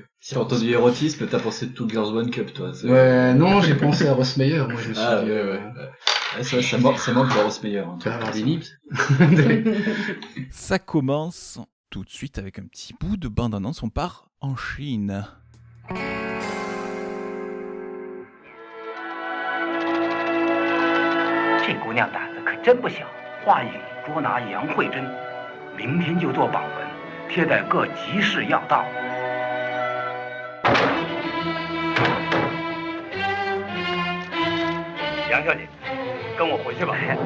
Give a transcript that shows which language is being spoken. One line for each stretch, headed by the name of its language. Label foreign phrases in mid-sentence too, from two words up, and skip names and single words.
French: Si t'as entendu érotisme, t'as pensé de Two Girls One Cup, toi. Ouais, non, j'ai pensé à Ross Meyer. Moi, je me suis dit. Ouais. Ça manque de Ross Meyer. Tu vas avoir des nips. Ça commence tout de suite avec un petit bout de bande-annonce. On part en Chine.
Chinese: 这姑娘胆子可真不小，话语捉拿杨慧珍，明天就做榜文，贴在各集市要道。杨小姐，跟我回去吧。